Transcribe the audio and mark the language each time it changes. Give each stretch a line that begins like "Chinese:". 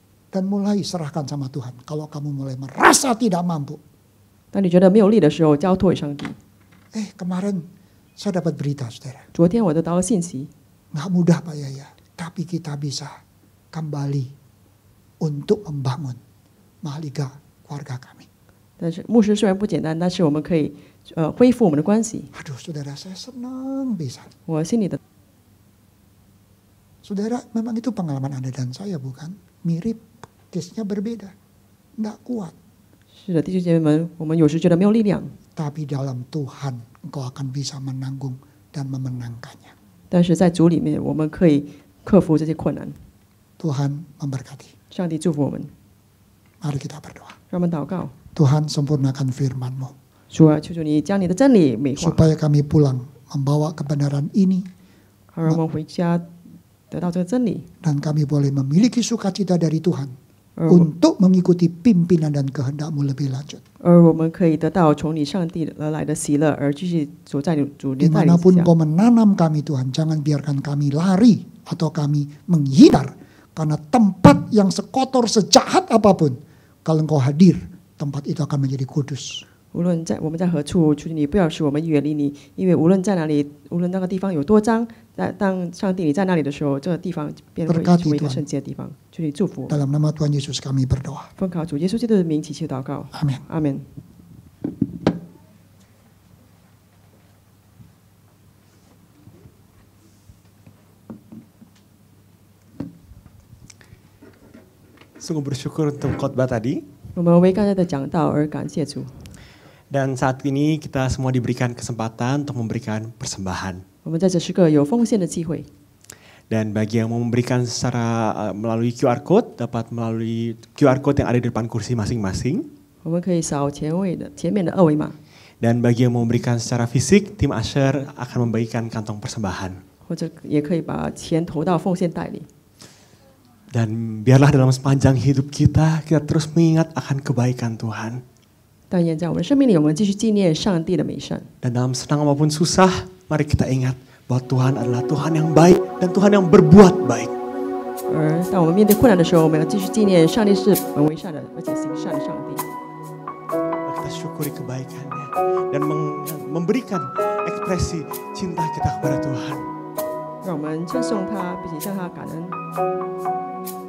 Indonesian: Dan mulai serahkan sama Tuhan. Kalau kamu mulai merasa tidak mampu.
Chinese: 当你觉得没有力的时候，交托给上帝。
Indonesian: Kemarin saya dapat berita saudara.
Chinese: 昨天我得到了信息，
Indonesian: Nggak mudah Pak Yaya, tapi kita bisa kembali untuk membangun mahliga keluarga kami.
Chinese: 但是牧师虽然不简单，但是我们可以恢复我们的关系。
Indonesian: Aduh saudara, saya senang bisa.
Chinese: 我心里的
Indonesian: Saudara, memang itu pengalaman Anda dan saya bukan? Mirip, case-nya berbeda. Nggak kuat.
Chinese: 是的，弟兄姐妹们，我们有时觉得没有力量，
Indonesian: Tapi dalam Tuhan engkau akan bisa menanggung dan memenangkannya.
Chinese: 但是在主里面，我们可以克服这些困难。
Indonesian: Tuhan memberkati.
Chinese: 上帝祝福我们，
Indonesian: Mari kita berdoa.
Chinese: 让我们祷告。
Indonesian: Tuhan sempurnakan firman-Mu.
Chinese: 主啊，求求你将你的真理美化，
Indonesian: Supaya kami pulang membawa kebenaran ini.
Chinese: 好让我们回家得到这个真理，
Indonesian: Dan kami boleh memiliki sukacita dari Tuhan.
Chinese: 而我
Indonesian: Untuk mengikuti pimpinan dan kehendak-Mu lebih lanjut.
Chinese: 而我们可以得到从你上帝而来的喜乐，而继续走在你主的带领之
Indonesian: Dimanapun
Chinese: 下。
Indonesian: Engkau menanam kami Tuhan, jangan biarkan kami lari atau kami menghindar. Karena tempat yang sekotor, sejahat apapun, kalau Engkau hadir, tempat itu akan menjadi kudus.
Chinese: 无论我们在何处，求你不要使我们远离你，因为无论在哪里，无论那个地方有多脏，当上帝你在那里的时候，这个地方便会成为一个圣洁的地方。求你祝福我们。
Indonesian: Dalam nama Tuhan Yesus kami berdoa.
Chinese: 奉靠主耶稣基督的名祈求祷告，
Indonesian: Amin.
Chinese: 阿门。
Indonesian: Sungguh bersyukur untuk khotbah tadi.
Chinese: 我们为刚才的讲道而感谢主。
Indonesian: Dan saat ini kita semua diberikan kesempatan untuk memberikan persembahan.
Chinese: 我们在这时刻有奉献的机会，
Indonesian: Dan bagi yang mau memberikan secara melalui QR code, dapat melalui QR code yang ada di depan kursi masing-masing.
Chinese: 我们可以扫前面的二维码，
Indonesian: Dan bagi yang mau memberikan secara fisik, tim Asher akan membagikan kantong persembahan.
Chinese: 或者也可以把钱投到奉献袋里。
Indonesian: Dan biarlah dalam sepanjang hidup kita terus mengingat akan kebaikan Tuhan.
Chinese: 但愿在我们的生命里，我们继续纪念上帝的美善。
Indonesian: Dan dalam senang maupun susah, mari kita ingat bahwa Tuhan adalah Tuhan yang baik dan Tuhan yang berbuat baik.
Chinese: 而当我们面对困难的时候，我们要继续纪念上帝是本为善的，而且行善的上帝。
Indonesian: Kita syukuri kebaikannya dan memberikan ekspresi cinta kita kepada Tuhan.
Chinese: 让我们称颂他，并且向他感恩。